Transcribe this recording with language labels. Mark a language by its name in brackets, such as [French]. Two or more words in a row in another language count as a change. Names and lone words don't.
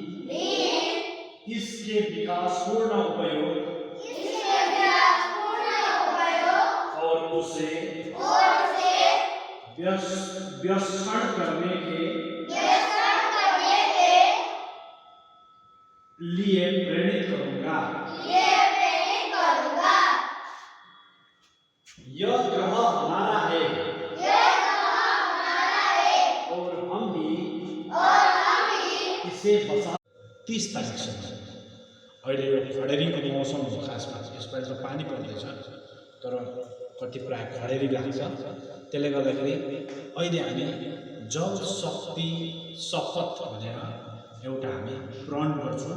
[Hindi] इसके विकासपूर्ण उपयोग और उसे व्यसन करने के लिए प्रेरित करूंगा। यह ग्रह हमारा है और हम भी इसे बचा। [Nepali] 30 तारिकसम्म अहिले यो खडेरीको मौसम हो खासमा। यसपालि त पानी पर्दैछ तर कति प्राय खडेरी लाग्छ। त्यसले गर्दाखेरि अहिले हामी जल शक्ति शपथ भनेर एउटा हामी प्रण गर्छौँ।